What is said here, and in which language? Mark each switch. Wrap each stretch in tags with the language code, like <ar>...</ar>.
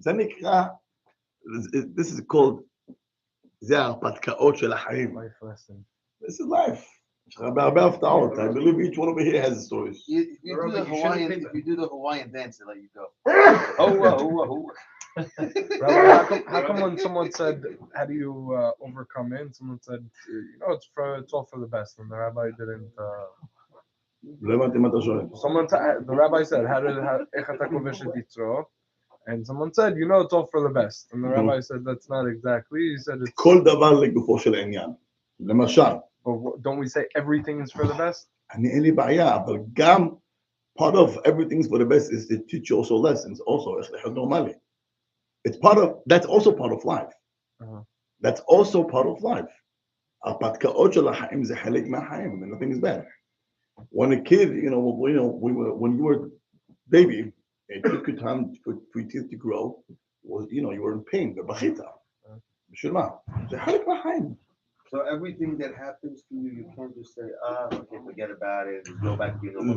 <he>זה נקרא,</he> <en>this is called,</en> <he>זה ההרפתקאות של החיים.</he> <en>Life lesson. This is life.</en> <he>יש לך הרבה הפתעות.</he> <en>I believe each one over here has stories. You do the Hawaiian, if you do the Hawaiian dance, they let you go. Rabbi, how come when someone said, how do you overcome it? And someone said, it's all for the best. And the rabbi didn't.</en> <he>לא הבנתי מה אתה שואל.</he> <en>The rabbi said,</en> <he>איך אתה כובש את יצרו?</he> <en>And someone said, it's all for the best. And the rabbi said, that's not exactly. He said, it's.</en> <he>כל דבר לגופו של העניין. למשל.</he> <en>But don't we say everything is for the best?</en> <he>אין לי בעיה, אבל גם</he> <en>part of everything's for the best is to teach you also lessons. Also,</en> <he>איך לחיות נורמלי.</he> <en>That's also part of life. That's also part of life.</en> <he>ההרפתקאות של החיים זה חלק מהחיים,</he> <en>and nothing is bad. When a kid, when you were baby, it took you time for your teeth to grow. You were in pain.</en> <he>בבכית. בשביל מה? זה חלק מהחיים.</he> <en>So everything that happens to you, you can't just say, okay, forget about it, just go back to your normal</en>